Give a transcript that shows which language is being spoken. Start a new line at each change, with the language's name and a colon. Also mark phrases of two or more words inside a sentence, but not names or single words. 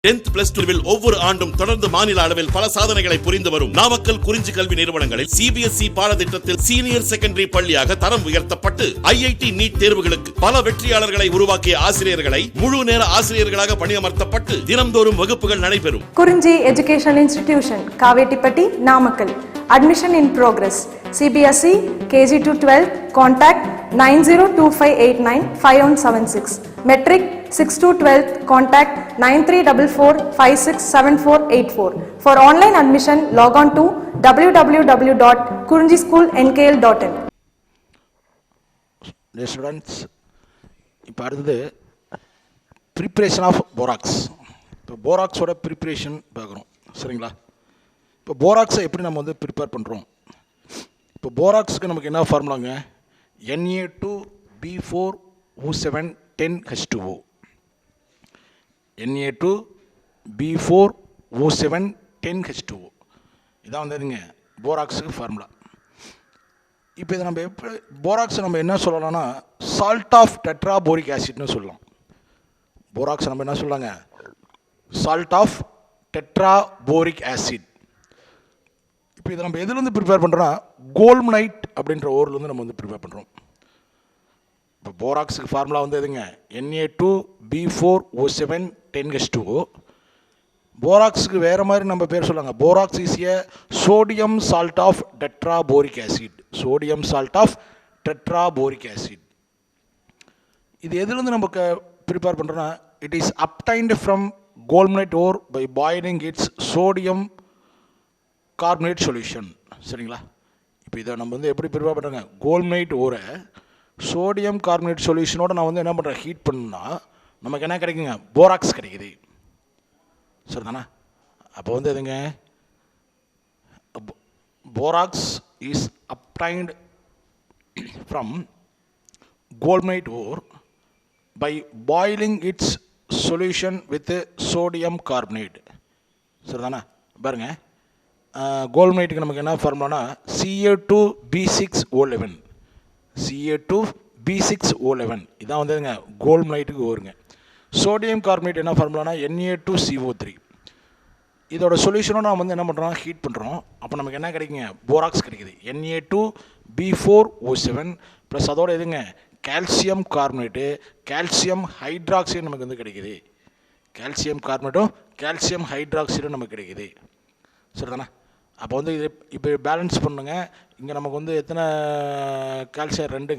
Tamil: 10th plus 2 ஒவ்வொரு ஆண்டும் தொடர்ந்து மாநில அளவில் பல சாதனைகளை புரிந்து வரும் நாமக்கல் குறிஞ்சி கல்வி நிறுவனங்களில் CBSE பாடத்திட்டத்தில்
English: senior secondary
Tamil: பள்ளியாக தரம் உயர்த்தப்பட்டு IIT நீட் தேர்வுகளுக்கு பல வெற்றியாளர்களை உருவாக்கிய ஆசிரியர்களை முழு நேர ஆசிரியர்களாக பணியமர்த்தப்பட்டு தினம்தோறும் வகுப்புகள் நடைபெறும். குறிஞ்சி எஜுகேஷனல் இன்ஸ்டிடியூஷன், காவேட்டிப்பட்டி, நாமக்கல்.
English: Admission in progress. CBSE KG to 12. Contact 9025895176. Metric 6 to 12. Contact 9344567484. For online admission, log on to www.kurinjischoolnkl.in. Dear students,
Tamil: இப்போ அடுத்தது
English: preparation of borax.
Tamil: இப்போ போராக்ஸோட ப்ரிப்ரேஷன் பார்க்குறோம், சரிங்களா? இப்போ போராக்ஸை எப்படி நம்ம வந்து ப்ரிப்பேர் பண்ணுறோம்? இப்போ போராக்ஸுக்கு நமக்கு என்ன ஃபார்முலாங்க? Na2B4O710H2O. Na2B4O710H2O இதான் வந்துங்க போராக்ஸுக்கு ஃபார்முலா. இப்போ இதை நம்ம எப்படி போராக்ஸை நம்ம என்ன சொல்லலாம்னா
English: salt of tetraboric acid-nu
Tamil: சொல்லலாம். போராக்ஸை நம்ம என்ன சொல்லலாங்க?
English: salt of tetraboric acid.
Tamil: இப்போ இதை நம்ம எதுலேருந்து ப்ரிப்பேர் பண்ணுறோன்னா கோல்மனைட் அப்படின்ற ஓர்லேருந்து நம்ம வந்து ப்ரிப்பேர் பண்ணுறோம். இப்போ போராக்ஸுக்கு ஃபார்முலா வந்து எதுங்க? Na2B4O710H2O. போராக்ஸுக்கு வேறு மாதிரி நம்ம பேர் சொல்லாங்க.
English: Borax is a sodium salt of tetraboric acid. sodium salt of tetraboric acid.
Tamil: இது எதுலேருந்து நம்ம ப்ரிப்பேர் பண்ணுறோன்னா
English: it is obtained from colemanite ore by boiling its sodium carbonate solution, சரிங்களா?
Tamil: இப்போ இதை நம்ம வந்து எப்படி ப்ரிப்பேர் பண்ணுறோங்க?
English: colemanite ore sodium carbonate
Tamil: சொல்யூஷனோட நான் வந்து என்ன பண்ணுறேன்? ஹீட் பண்ணா நமக்கு என்ன கிடைக்குங்க? போராக்ஸ் கிடைக்குது, சரிதானே? அப்போ வந்து எதுங்க?
English: Borax is obtained from colemanite ore by boiling its solution with sodium carbonate, சரிதானே?
Tamil: பாருங்க, கோல்மனைட்டுக்கு நமக்கு என்ன ஃபார்முலானா Ca2B6O11. Ca2B6O11 இதான் வந்துங்க கோல்மனைட்டுக்கு வருங்க.
English: sodium carbonate
Tamil: என்ன ஃபார்முலானா Na2CO3. இதோட சொல்யூஷனும் நம்ம வந்து என்ன பண்ணுறோம்? ஹீட் பண்ணுறோம். அப்போ நமக்கு என்ன கிடைக்குங்க? போராக்ஸ் கிடைக்குது. Na2B4O7 ப்ளஸ் அதோட எதுங்க?
English: calcium carbonate, calcium hydroxide
Tamil: நமக்கு வந்து கிடைக்குது.
English: calcium carbonate-um calcium hydroxide-um
Tamil: நமக்கு கிடைக்குது, சரிதானே? அப்போ வந்து இது இப்போ பேலன்ஸ் பண்ணுங்க. இங்கே நமக்கு வந்து எத்தனை கால்சியம்? 2ங்க.